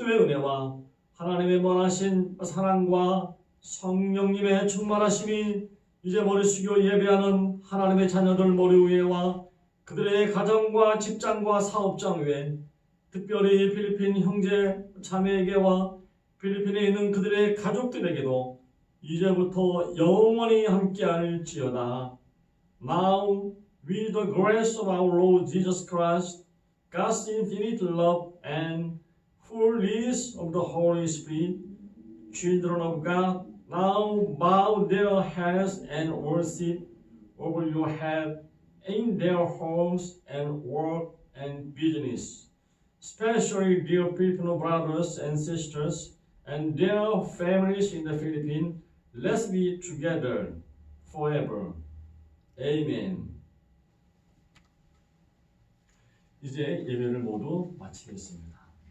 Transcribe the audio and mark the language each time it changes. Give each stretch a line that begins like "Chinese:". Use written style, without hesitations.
Korean: 은혜와 하나님의 원하신 사랑과 성령님의 충만하심이 이제 머리 숙여 예배하는 하나님의 자녀들 머리 위에와 그들의 가정과 직장과 사업장 위에, 특별히 필리핀 형제 자매에게와 필리핀에 있는 그들의 가족들에게도 이제부터 영원히 함께할지어다.
English: Now, with the grace of our Lord Jesus Christ, God's infinite love and fullness of the Holy Spirit, children of God, now bow their heads and worship over your head in their homes and work and business. Especially dear Filipino brothers and sisters and their families in the Philippines, let's be together forever. Amen.
Korean: 이제 예배를 모두 마치겠습니다.